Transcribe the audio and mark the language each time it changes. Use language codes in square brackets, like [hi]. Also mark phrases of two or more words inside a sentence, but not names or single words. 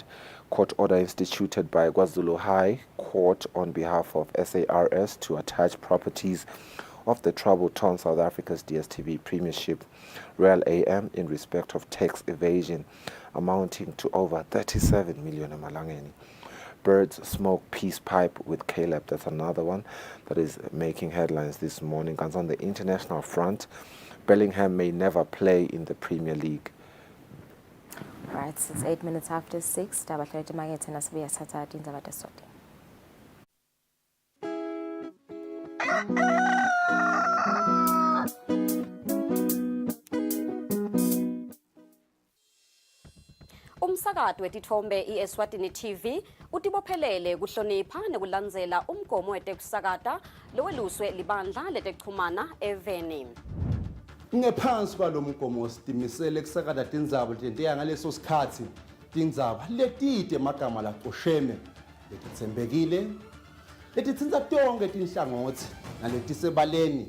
[en] Court order instituted by KwaZulu High Court on behalf of SARS to attach properties of the trouble-torn South Africa's DSTV Premiership Royal AM in respect of tax evasion amounting to over 37 million emalangeni. Birds smoke peace pipe with Caleb. That's another one that is making headlines this morning. And on the international front, Bellingham may never play in the Premier League. Right, it's 8 minutes after 6. [ss] Tabahlete magete nasibuya sathatha indaba tesoti. Umsakazo wetithombe iEswatini TV utibophelele kuhlonipha nekulandzela umgomo wetekusakata loweluswe libandla letekuchumana eveni. Ngephansi kwalomgomo sitimisele kusakata tindzaba letentiya ngaleso sikhatsi tindzaba letide emagama lacosheme letitsembekile letitsintsa tonke tinhlangothi naletisebaleni